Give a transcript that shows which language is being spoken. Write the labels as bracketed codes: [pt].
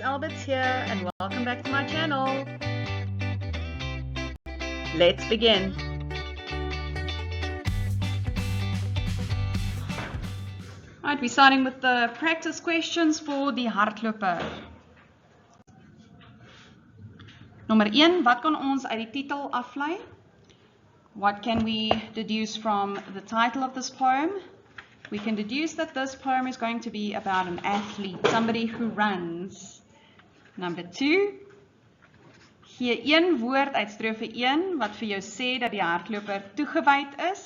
[en] Albert's here and welcome back to my channel. Let's begin. Alright, we're starting with the practice questions for die hardloper. [af] Nommer 1, wat kan ons uit die titel aflei? [en] What can we deduce from the title of this poem? We can deduce that this poem is going to be about an athlete, somebody who runs. Number 2, [af] gee een woord uit strofe 1 wat vir jou sê dat die hardloper toegewyd is.